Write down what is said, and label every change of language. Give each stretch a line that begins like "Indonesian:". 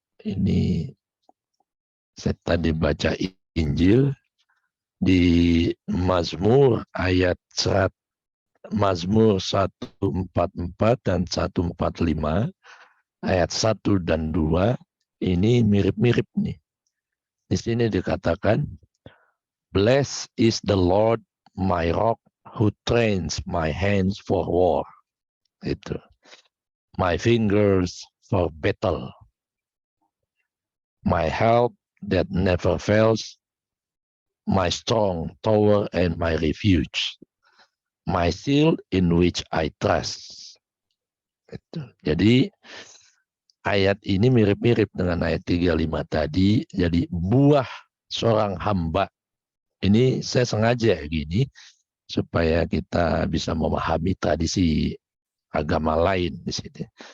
Indonesian: Ini saya tadi baca Injil di Mazmur ayat Mazmur 144 dan 145 ayat 1 dan 2 ini mirip-mirip nih. Di sini dikatakan,
English: "Blessed is the Lord my rock who trains my hands for war." Itu. My fingers for battle. My help that never fails. My strong tower and my refuge. My shield in which I trust.
Indonesian: Itu. Jadi ayat ini mirip-mirip dengan ayat 35 tadi. Jadi buah seorang hamba. Ini saya sengaja gini supaya kita bisa memahami tradisi agama lain di sini.